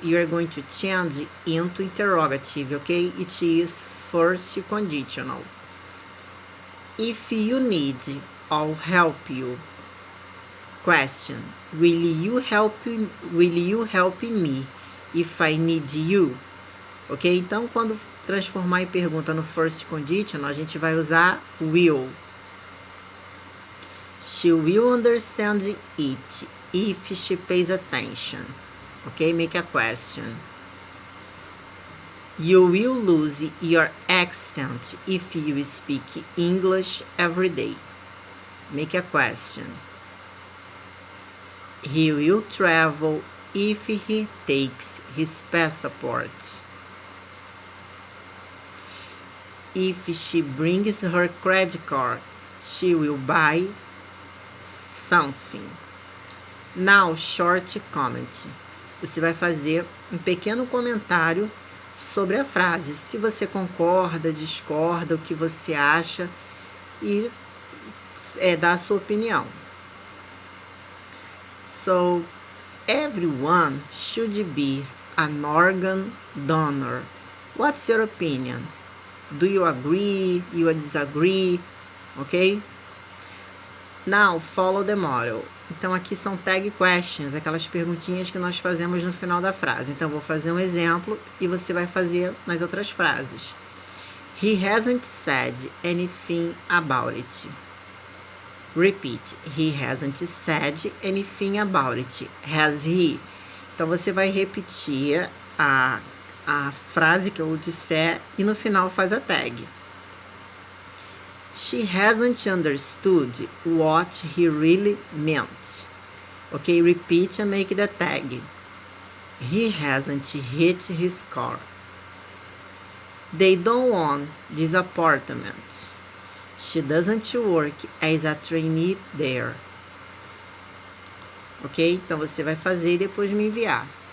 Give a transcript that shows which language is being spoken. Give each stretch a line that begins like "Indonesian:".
English: You are going to change into interrogative, okay? It is first conditional. If you need, I'll help you. Question: Will you help me if I need you? Ok?
Portuguese: Então, quando transformar em pergunta no first conditional, a gente vai usar will.
English: She will understand it if she pays attention. Ok? Make a question. You will lose your accent if you speak English every day. Make a question. He will travel if he takes his passport. If she brings her credit card, she will buy something. Now, short comment.
Portuguese: Você vai fazer um pequeno comentário sobre a frase. Se você concorda, discorda, o que você acha e dá a sua opinião.
English: So, everyone should be an organ donor. What's your opinion? Do you agree? You disagree? Ok? Now, follow the model.
Portuguese: Então, aqui são tag questions, aquelas perguntinhas que nós fazemos no final da frase. Então, eu vou fazer um exemplo e você vai fazer nas outras frases.
English: He hasn't said anything about it. Repeat. He hasn't said anything about it. Has he?
Portuguese: Então, você vai repetir a frase que eu disser e no final faz a tag.
English: She hasn't understood what he really meant. Okay, repeat and make the tag. He hasn't hit his car. They don't own this apartment. She doesn't work as a trainee there. Ok?
Portuguese: Então você vai fazer e depois me enviar.